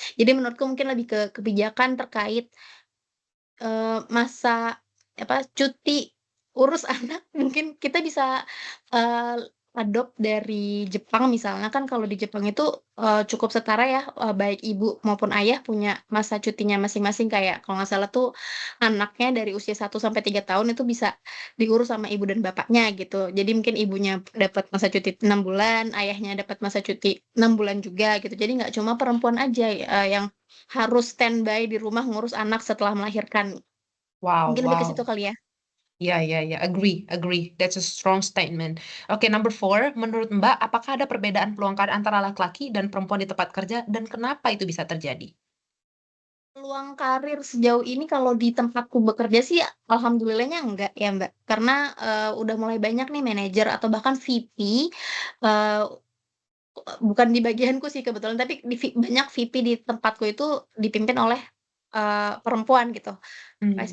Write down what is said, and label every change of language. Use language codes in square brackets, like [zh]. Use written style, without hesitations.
[id] Jadi menurutku mungkin lebih ke kebijakan terkait masa, cuti urus anak mungkin kita bisa, adopt dari Jepang misalnya kan kalau di Jepang itu, cukup setara ya, baik ibu maupun ayah punya masa cutinya masing-masing kayak kalau nggak salah tuh anaknya dari usia 1 sampai 3 tahun itu bisa diurus sama ibu dan bapaknya gitu. Jadi mungkin ibunya dapat masa cuti 6 bulan, ayahnya dapat masa cuti 6 bulan juga gitu. Jadi nggak cuma perempuan aja, yang harus standby di rumah ngurus anak setelah melahirkan. Wow Mungkin lebih ke situ wow. kali ya? Iya iya iya, [en] agree agree, that's a strong statement. [id] Oke, number 4, menurut Mbak, apakah ada perbedaan peluang karir antara laki-laki dan perempuan di tempat kerja dan kenapa itu bisa terjadi? Peluang karir sejauh ini kalau di tempatku bekerja sih alhamdulillahnya enggak ya, Mbak. Karena, udah mulai banyak nih manajer atau bahkan VP, eee, bukan di bagianku sih kebetulan, tapi banyak VP di tempatku itu dipimpin oleh, perempuan gitu, vice